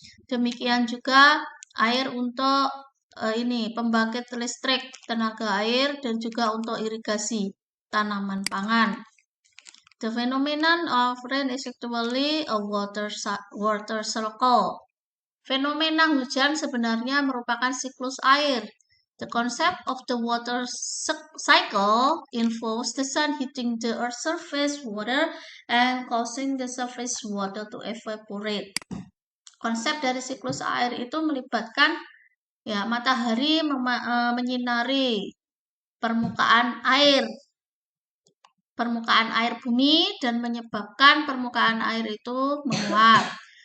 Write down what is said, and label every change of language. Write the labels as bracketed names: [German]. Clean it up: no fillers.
[Indonesian] Demikian juga air untuk pembangkit listrik tenaga air dan juga untuk irigasi tanaman pangan. [English] The phenomenon of rain is actually a water cycle. [Indonesian] Fenomena hujan sebenarnya merupakan siklus air. [English] The concept of the water cycle involves the sun hitting the earth's surface water and causing the surface water to evaporate. [Indonesian] Konsep dari siklus air itu melibatkan ya matahari menyinari permukaan air bumi dan menyebabkan permukaan air itu menguap.